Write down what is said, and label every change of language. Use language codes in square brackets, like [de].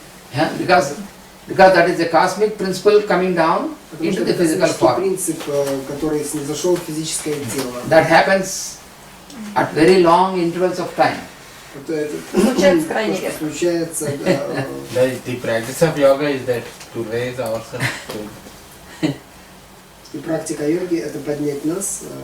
[en] Because that is a cosmic principle coming down into the physical form. [ru] Принцип, который снизошел в физическое тело. [en] That happens at very long intervals of time. [ru] Случается крайне редко. Случается. [en] The practice of yoga is that to raise ourselves. [ru] И практика йоги — это поднять нас,